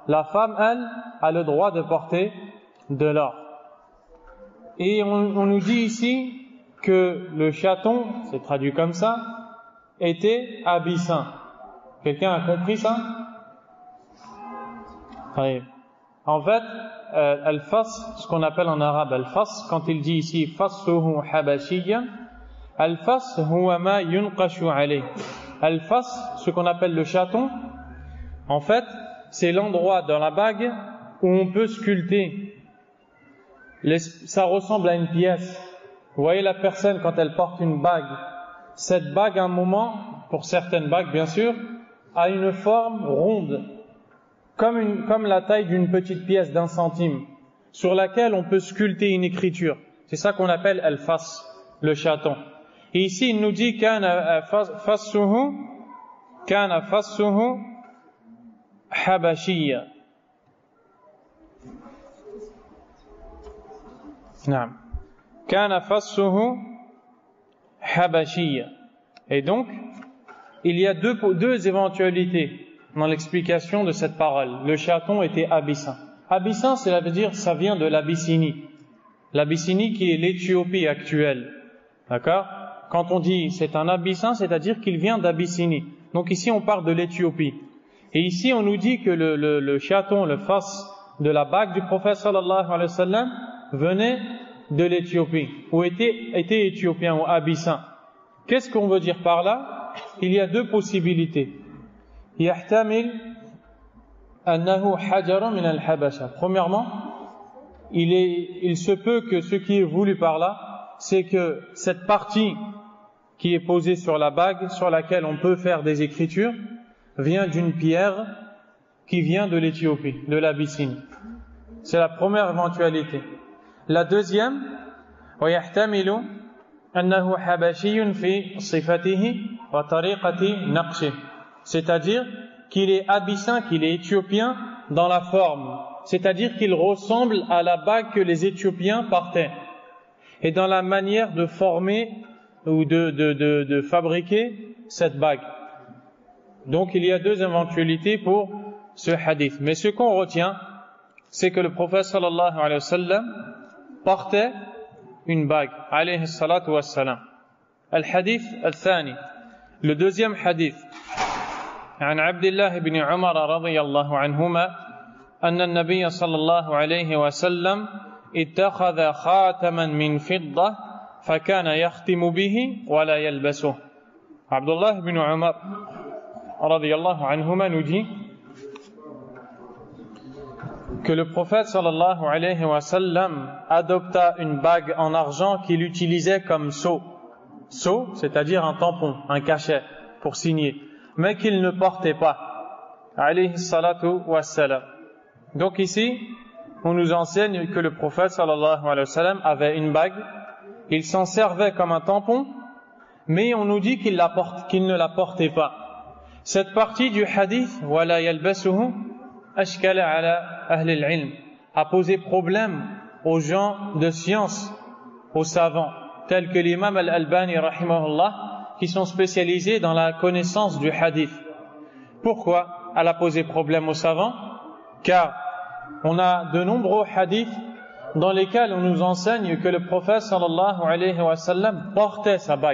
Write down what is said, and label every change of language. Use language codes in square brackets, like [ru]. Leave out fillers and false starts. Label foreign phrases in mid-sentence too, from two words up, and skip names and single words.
[fr] La femme, elle, a le droit de porter de l'or. Et on nous dit ici que le chaton, c'est traduit comme ça, était abyssin. Quelqu'un a compris ça? En fait, al-fas, ce qu'on appelle en arabe al-fas, quand il dit ici [ar] فصه حبشيا الفص هو ما ينقش عليه. [fr] Al-fas, ce qu'on appelle le chaton, en fait, c'est l'endroit dans la bague où on peut sculpter. Ça ressemble à une pièce. Vous voyez la personne quand elle porte une bague, cette bague à un moment, pour certaines bagues bien sûr, a une forme ronde, comme la taille d'une petite pièce d'1 centime, sur laquelle on peut sculpter une écriture. C'est ça qu'on appelle al-fas, le chaton. Et ici il nous dit [ar] كان فصه حبشيا. [fr] Naam. [ar] كان فصه حبشيا. [fr] Et donc, il y a deux éventualités dans l'explication de cette parole. Le chaton était abyssin. Abyssin, ça veut dire, ça vient de l'Abyssinie. L'Abyssinie qui est l'Éthiopie actuelle. D'accord? Quand on dit c'est un abyssin, c'est-à-dire qu'il vient d'Abyssinie. Donc ici, on parle de l'Éthiopie. Et ici, on nous dit que le chaton, le fas de la bague du prophète [ar] صلى الله عليه وسلم [fr] venait de l'Éthiopie, ou était éthiopien ou abyssin. Qu'est-ce qu'on veut dire par là? Il y a deux possibilités. [ar] يحتمل أنه حجر من الحبشة. [fr] Premièrement, il se peut que ce qui est voulu par là, c'est que cette partie qui est posée sur la bague, sur laquelle on peut faire des écritures, vient d'une pierre qui vient de l'Éthiopie, de l'Abyssinie. C'est la première éventualité. La deuxième, [ar] ويحتمل أنه حبشي في صفته وطريقة نقشه. [fr] C'est-à-dire qu'il est abyssin, qu'il est éthiopien dans la forme. C'est-à-dire qu'il ressemble à la bague que les Éthiopiens portaient. Et dans la manière de former ou de fabriquer cette bague. Donc il y a deux éventualités pour ce hadith. Mais ce qu'on retient, c'est que le prophète [ar] صلى الله عليه وسلم [fr] portait une bague, [ar] عليه الصلاة والسلام. الحديث الثاني, [fr] le deuxième hadith. [ar] عن عبد الله بن عمر رضي الله عنهما أن النبي صلى الله عليه وسلم اتخذ خاتما من فضة فكان يختم به ولا يلبسه. [fr] عبد الله بن عمر [ar] رضي الله عنهما [fr] nous dit que le prophète [ar] صلى الله عليه وسلم [fr] adopta une bague en argent qu'il utilisait comme sceau. Sceau, c'est-à-dire un tampon, un cachet pour signer, mais qu'il ne portait pas. [ar] عليه الصلاة والسلام. [fr] Donc ici, on nous enseigne que le prophète [ar] صلى الله عليه وسلم [fr] avait une bague, il s'en servait comme un tampon, mais on nous dit qu'il ne la portait pas. Cette partie du hadith, [ar] ولا يلبسه أشكل على أهل العلم, [fr] a posé problème aux gens de science, aux savants, tels que l'imam al-Albani rahimahullah, qui sont spécialisés dans la connaissance du hadith. Pourquoi elle a posé problème aux savants? Car on a de nombreux hadiths dans lesquels on nous enseigne que le prophète [ar] صلى الله عليه وسلم [fr] portait sa bague.